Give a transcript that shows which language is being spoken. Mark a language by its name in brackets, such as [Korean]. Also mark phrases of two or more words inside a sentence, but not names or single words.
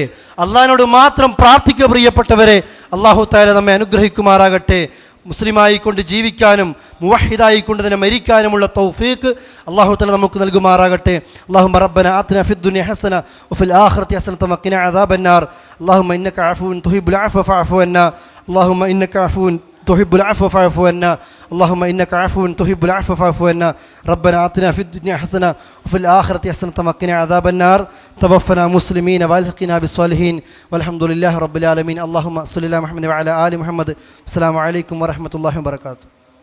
[Malayalam] അള്ളാഹിനോട് മാത്രം പ്രാർത്ഥിക്കുക പ്രിയപ്പെട്ടവരെ. [Arabic] الله تعالى [Malayalam] നമ്മെ അനുഗ്രഹിക്കുമാറാകട്ടെ. മുസ്ലിമായിക്കൊണ്ട് ജീവിക്കാനും മുവഹിദായിക്കൊണ്ട് തന്നെ മരിക്കാനുമുള്ള തൗഫീഖ് [Arabic] الله تعالى [Malayalam] നമുക്ക് നൽകുമാറാകട്ടെ. [Arabic] اللهم ربنا آتنا في الدنيا حسنة وفي الآخرة حسنة وقنا عذاب النار. اللهم إنك عفو تحب العفو فاعف عنا. اللهم إنك عفو تحب العفو فاعف عنا. اللهم إنك عفو تحب العفو فاعف عنا. ربنا آتنا في الدنيا حسنة وفي الآخرة حسنة وقنا عذاب النار. توفنا مسلمين والحقنا بالصالحين والحمد لله رب العالمين. اللهم صل على محمد وعلى آل محمد. السلام عليكم ورحمة الله وبركاته.